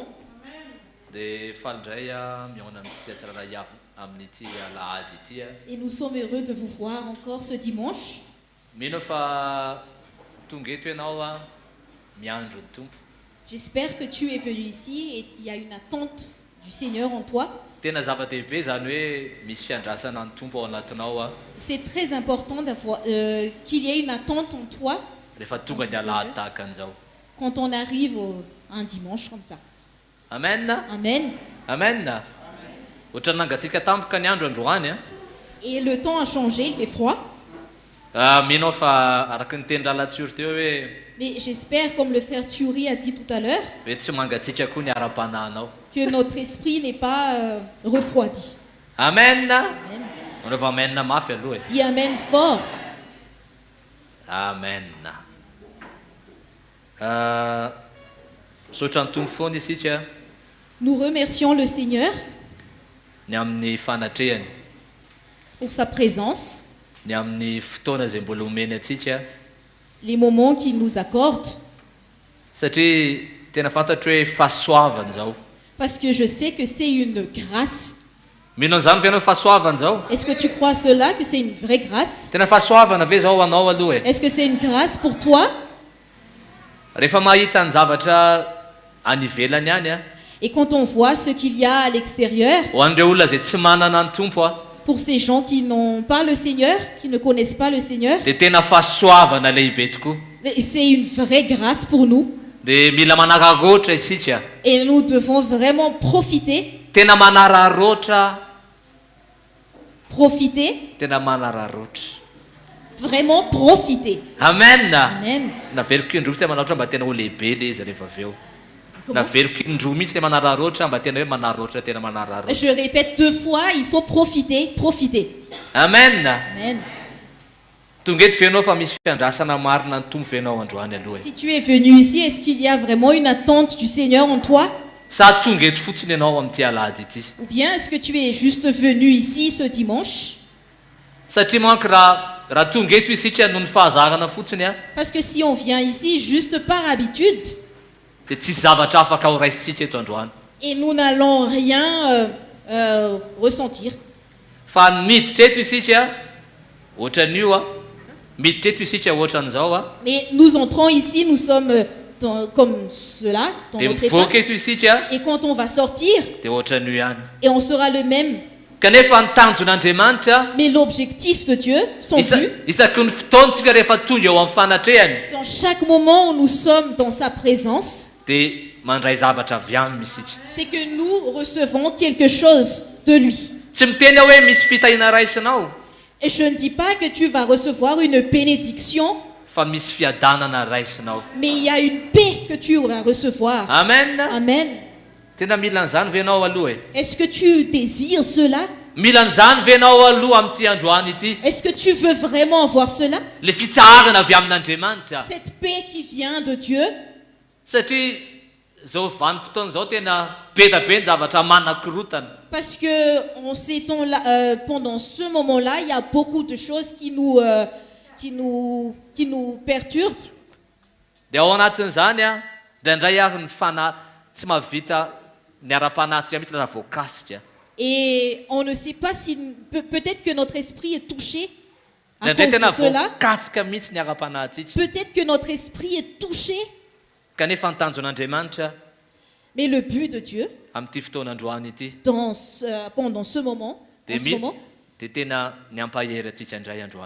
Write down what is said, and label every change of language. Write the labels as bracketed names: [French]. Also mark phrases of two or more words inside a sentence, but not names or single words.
[Malagasy] Dia falindray a mihaona amin'ity tsirairay avy amin'ity alahady ity a. [French] Et nous sommes heureux de vous voir encore ce dimanche. [Malagasy] Mino fa tonga eto ianao a miandro ny tompo. [French] J'espère que tu es venu ici et il y a une attente du Seigneur en toi. [Malagasy] Tena zava-dehibe zany hoe misy fiandrasana ny tompo ao anatinao a. [French] C'est très important d'avoir qu'il y ait une attente en toi [Malagasy] Rehefa tonga ny alahady tahaka an'izao. [French] quand on arrive un dimanche comme ça. Amen. Amen. Amen. [Malagasy] Ohatry ny nangatsika tampoka ny andro androany a. [French] Et le temps a changé, il fait froid. [Malagasy] Mino fa araky ny teny-dralatsoro teo hoe [French] Mais j'espère, comme le frère Thury a dit tout à l'heure, [Malagasy] tsy mangatsika koa ny ara-panahinao. [French] que notre esprit n'est pas refroidi. Amen. Amen. [Malagasy] Manao fa amen mafy aloha e. [French] Dis Amen fort. Amen. [Malagasy] Misaotra ny tompo foana isika [French] Nous remercions le Seigneur [Malagasy] ny amin'ny fanatrehany, [French] pour sa présence, [Malagasy] ny amin'ny fotoana izay mbola omeny atsika, [French] les moments qu'il nous accorde, [Malagasy] satria tena fantatro hoe fahasoavana zao. [French] parce que je sais que c'est une grâce. [Malagasy] Mino an'izany ve ianao fahasoavana zao? [French] Est-ce que tu crois cela, que c'est une vraie grâce? [Malagasy] Tena fahasoavana ve zao anao aloha e? [French] Est-ce que c'est une grâce pour toi? [Malagasy] Rehefa mahita ny zavatra any ivelany ihany a, [French] Et quand on voit ce qu'il y a à l'extérieur, [Malagasy] ho an'ireo olona izay tsy manana ny tompo a, [French] pour ces gens qui n'ont pas le Seigneur, qui ne connaissent pas le Seigneur, [Malagasy] dia tena fahasoavana lehibe tokoa. [French] c'est une vraie grâce pour nous. [Malagasy] Dia mila manararoatra isika, [French] Et nous devons vraiment profiter, [Malagasy] tena manararoatra, tena manararoatra. [French] vraiment profiter. Amen. Amen. [Malagasy] Naveriko indroa mihitsy manararoatra mba tena ho lehibe le izy rehefa avy eo. [French] Comment? [Malagasy] Naveriko indroa mihitsy le manararoatra mba tena hoe manararoatra tena manararoatra. [French] Je répète 2 fois, il faut profiter, profiter. Amen. Amen. [Malagasy] Tonga eto venao fa misy fiandrasana marina ny tompo venao androany aloha e. [French] Si tu es venu ici, est-ce qu'il y a vraiment une attente du Seigneur en toi? [Malagasy] Sa tonga eto fotsiny ianao amin'ity alahady ity. [French] Ou bien est-ce que tu es juste venu ici ce dimanche? [Malagasy] Satria manko raha tonga eto isika noho ny fahazarana fotsiny a, [French] Parce que si on vient ici juste par habitude, [Malagasy] dia tsisy zavatra afaka ho raisitsika eto androany. [French] et nous n'allons rien ressentir. [Malagasy] Fa miditra eto isika ohatran'io a, miditra eto isika ohatran'izao a, [French] Mais nous entrons ici, nous sommes comme cela, dans [Malagasy] dia [French] notre état. [Malagasy] mivoaka eto isika [French] Et quand on va sortir, [Malagasy] dia ohatran'io ihany. [French] et on sera le même. [Malagasy] Kanefa ny tanjon'Andriamanitra [French] Mais l'objectif de Dieu, son but, [Malagasy] isaky ny fotoantsika rehefa tonga eo amin'ny fanatrehany, [French] dans chaque moment où nous sommes dans sa présence, [Malagasy] dia mandray zavatra avy aminy isika. [French] c'est que nous recevons quelque chose de lui. [Malagasy] Tsy miteny hoe misy fitahiana raisinao, [French] Et je ne dis pas que tu vas recevoir une bénédiction, [Malagasy] fa misy fiadanana raisinao. [French] mais il y a une paix que tu vas recevoir. Amen. Amen. [Malagasy] Tena mila an'izany ve ianao aloha e? [French] Est-ce que tu désires cela? [Malagasy] Mila an'izany ve ianao aloha amin'ity androany ity? [French] Est-ce que tu veux vraiment avoir cela? [Malagasy] Le fitsarana avy amin'Andriamanitra. [French] Cette paix qui vient de Dieu. [Malagasy] Satria zao vanim-potoana zao tena be da be ny zavatra manakorotana. [French] Parce que pendant ce moment-là, il y a beaucoup de choses qui nous perturbent. [Malagasy] Dia ao anatin'izany a, dia indray ary ny tsy mahavita ny ara-panahy mihitsy raha voakasika. [French] Et on ne sait pas si peut-être que notre esprit est touché [Malagasy] Dia [French] à [Malagasy] indray [French] cause [Malagasy] tena [French] de cela. [Malagasy] voakasika mihitsy ny ara-panahintsika. [French] Peut-être que notre esprit est touché, [Malagasy] Kanefa ny tanjon'Andriamanitra [French] mais le but de Dieu [Malagasy] amin'ity fotoanandroany ity [French] pendant ce moment, [Malagasy] dia tena ny ampahery atsika indray androany.